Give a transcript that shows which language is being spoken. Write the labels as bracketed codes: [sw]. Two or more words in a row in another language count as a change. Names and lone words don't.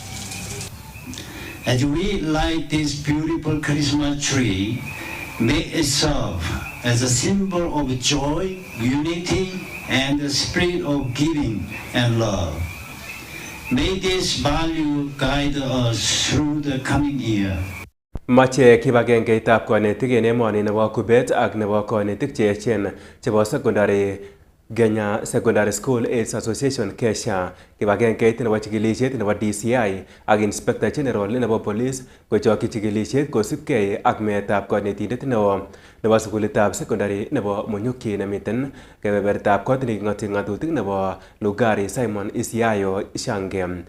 [en] As we light this beautiful Christmas tree, may it serve as a symbol of joy, unity, and the spirit of giving and love. May this value guide us through the coming year. [kln] Mache kibagengeitab konetik en emoni nebo Kubet ak nebo konetik che echen chebo secondary Kenya Secondary School Aids Association Kesha, kibagengeit nebo chikilisiet nebo DCI ak Inspector General nebo Police kochokyi chikilisiet kosibgei ak meetab konetindet neo nebo sukulitab secondary nebo Munyuki nemiten kebebertab kot neking'oti ng'atutik nebo Lugari Simon Isiayo Shange.